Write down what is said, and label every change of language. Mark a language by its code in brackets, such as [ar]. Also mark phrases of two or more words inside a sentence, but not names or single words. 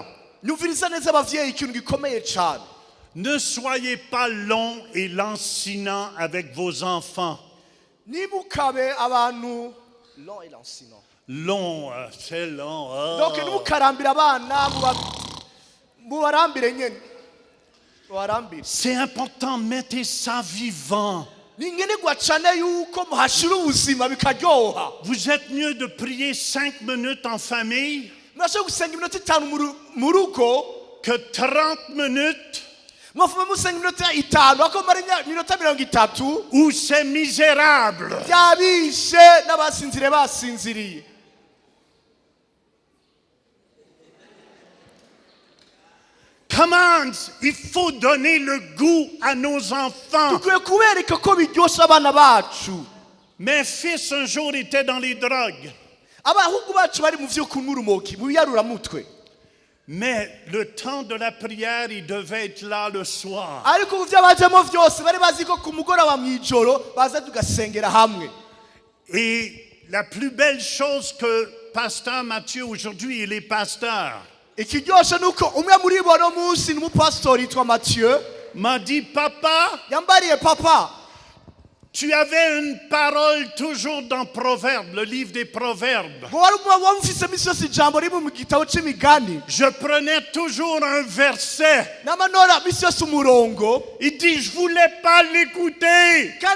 [rn] nyumviriza neza abavyeyi ikintu gikomeye cyane. [fr] Ne soyez pas long et lancinant avec vos enfants. [rn] nimukabe abantu [fr] long et lancinant. Long, c'est long. Oh. [rn] donc nimukarambira abana mubarambire nyene mubarambire. [fr] C'est important, mettez ça vivant. [rn] ni nkenegwa cyane yuko muhashira ubuzima bikaryoha. [fr] Vous êtes mieux de prier 5 minutes en famille [rn] murashobora gusenga iminota 5 mu rugo [fr] que 30 minutes [rn] mwafume musenga iminota 5 ako mara iminota 30 [fr] où c'est misérable. [rn] byabishe n'abasinzire basinziriye. [fr] Comment? Il faut donner le goût à nos enfants. [rn] dukwiye kubereka ko biryosha abana bacu. [fr] Mes fils un jour étaient dans les drogues. [rn] abahungu bacu bari mu vyo kunywa urumogi mu biyaruramutwe. [fr] Mais le temps de la prière, il devait être là le soir. [rn] ariko mu vyo bajemo vyose bari bazi ko ku mugoroba mw'ijoro baza tugasengera hamwe. [fr] Et la plus belle chose que Pasteur Mathieu, aujourd'hui il est pasteur, [rn] ikiryoshe nuko umwe muri bo no munsi n'umupastori yitwa Mathieu [fr] m'a dit, papa, [rn] yambariye papa [fr] Tu avais une parole toujours dans Proverbes, le livre des Proverbes. Je prenais toujours un verset. Il dit, je voulais pas l'écouter.